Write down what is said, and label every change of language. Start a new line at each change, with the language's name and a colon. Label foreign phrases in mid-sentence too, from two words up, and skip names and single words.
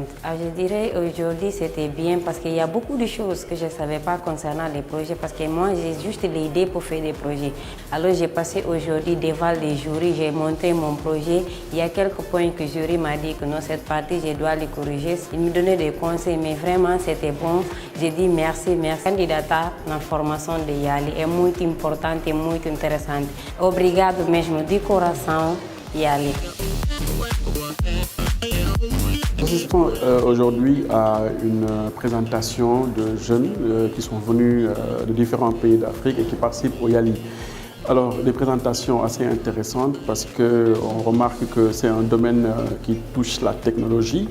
French: Alors, je dirais aujourd'hui c'était bien parce qu'il y a beaucoup de choses que je ne savais pas concernant les projets parce que moi j'ai juste l'idée pour faire des projets. Alors j'ai passé aujourd'hui devant les jurys, j'ai monté mon projet. Il y a quelques points que le jury m'a dit que non, cette partie je dois les corriger. Il me donnait des conseils mais vraiment c'était bon. J'ai dit merci, merci.
Portuguese: Candidata na formação de Yali é muito importante e muito interessante. Obrigado mesmo de coração, Yali.
French: Nous assistons aujourd'hui à une présentation de jeunes qui sont venus de différents pays d'Afrique et qui participent au Yali. Alors, des présentations assez intéressantes parce qu'on remarque que c'est un domaine qui touche la technologie.